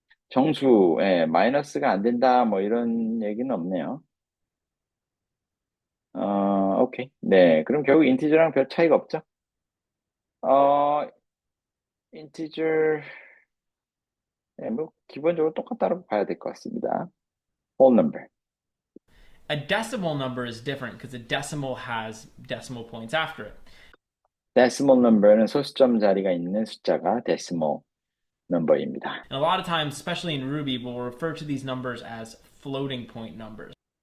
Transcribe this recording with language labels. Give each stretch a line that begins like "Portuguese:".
Korean: 정수에 마이너스가 안 된다, 뭐 이런 얘기는 없네요. 오케이. 네. 그럼 결국 인티저랑 별 차이가 없죠? 인티저, 네, 뭐, 기본적으로 똑같다고 봐야 될 것 같습니다.
English: whole number. A decimal number is different because a decimal has decimal points after it.
Korean: decimal number는 소수점 자리가 있는 숫자가 decimal number입니다.
English: And a lot of times, especially in Ruby, we'll refer to these numbers as floating point numbers.